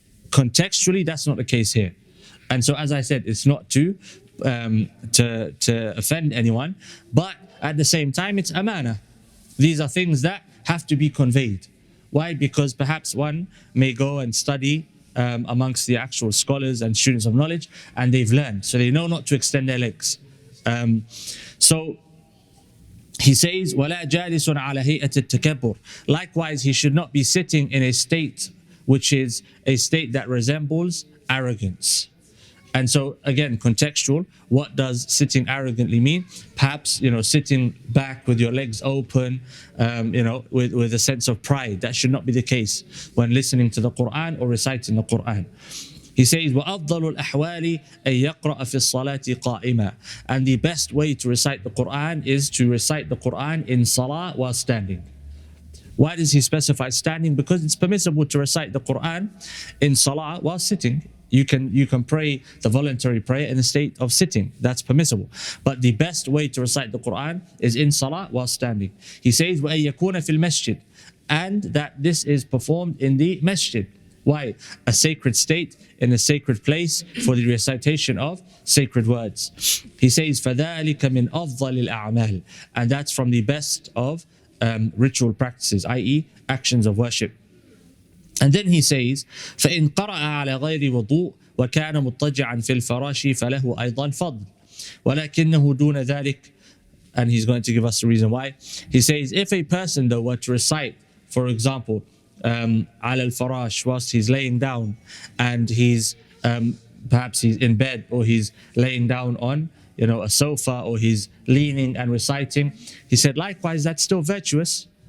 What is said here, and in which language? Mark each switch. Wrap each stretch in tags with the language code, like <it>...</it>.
<en>Contextually, that's not the case here. And so, as I said, it's not to offend anyone, but at the same time, it's amana. These are things that have to be conveyed. Why? Because perhaps one may go and study amongst the actual scholars and students of knowledge, and they've learned, so they know not to extend their legs. So he says,</en> <ar>وَلَا جَالِسٌ عَلَى هَيْئَةِ التَّكَبُّرِ.</ar> <en>Likewise, he should not be sitting in a state which is a state that resembles arrogance. And so again, contextual, what does sitting arrogantly mean? Perhaps, sitting back with your legs open, with a sense of pride. That should not be the case when listening to the Quran or reciting the Quran. He says,</en> <ar>وَأَفْضَلُ الْأَحْوَالِ أَن يَقْرَأَ فِي الصَّلَاةِ قَائِمًا.</ar> <en>And the best way to recite the Quran is to recite the Quran in salah while standing. Why does he specify standing? Because it's permissible to recite the Quran in salah while sitting. You can pray the voluntary prayer in a state of sitting. That's permissible. But the best way to recite the Quran is in salah while standing. He says,</en> <ar>وَأَن يَكُونَ فِي الْمَسْجِدِ.</ar> <en>And that this is performed in the masjid. Why? A sacred state in a sacred place for the recitation of sacred words. He says,</en> <ar>فَذَلِكَ مِنْ أَفْضَلِ الْأَعْمَالِ.</ar> <en>And that's from the best of ritual practices, i.e. actions of worship. And then he says,</en> <ar>فَإِنْ قَرَأَ عَلَى غَيْرِ وُضُوءٍ وَكَانَ مُضْطَجِعًا فِي الْفَرَاشِ فَلَهُ أَيْضًا فَضْلٌ وَلَكِنَّهُ دُونَ ذَلِكَ.</ar> <en>And he's going to give us the reason why. He says, if a person though were to recite, for example,</en> <ar>على الفراش,</ar> <en>whilst he's laying down, and he's perhaps he's in bed, or he's laying down on a sofa, or he's leaning and reciting, he said likewise that's still virtuous.</en>